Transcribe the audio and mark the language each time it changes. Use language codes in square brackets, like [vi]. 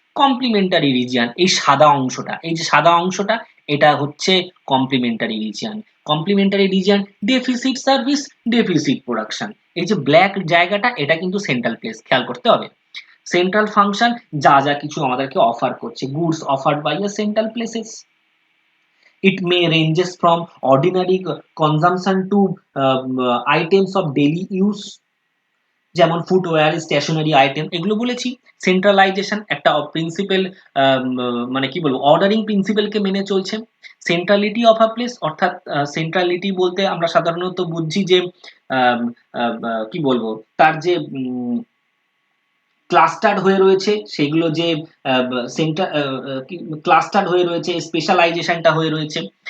[bn] Complimentary region, এই সাদা অংশটা, এই যে সাদা অংশটা, এটা হচ্ছে complimentary region. Complimentary region, deficit service, deficit production. এই যে ব্ল্যাক জায়গাটা, এটা কিন্তু সেন্ট্রাল প্লেস, খেয়াল করতে হবে। সেন্ট্রাল ফাংশন, যা যা কিছু আমাদেরকে অফার করছে, [en] Goods offered by a central places. It may ranges from ordinary consumption to items of daily use, [bn] যেমন ফুটওয়্যার, স্টেশনারি আইটেম, এগুলো বলেছি। সেন্ট্রালাইজেশন একটা প্রিন্সিপাল, মানে কি বলবো, অর্ডারিং প্রিন্সিপালকে মেনে চলছে। সেন্ট্রালিটি অফ আ প্লেস, অর্থাৎ সেন্ট্রালিটি বলতে আমরা সাধারণত বুঝছি যে আম, কি বলবো, তার যে ক্লাস্টার্ড হয়ে রয়েছে সেগুলো, যে সেন্টার ক্লাস্টার্ড হয়ে রয়েছে, স্পেশালাইজেশনটা হয়ে রয়েছে।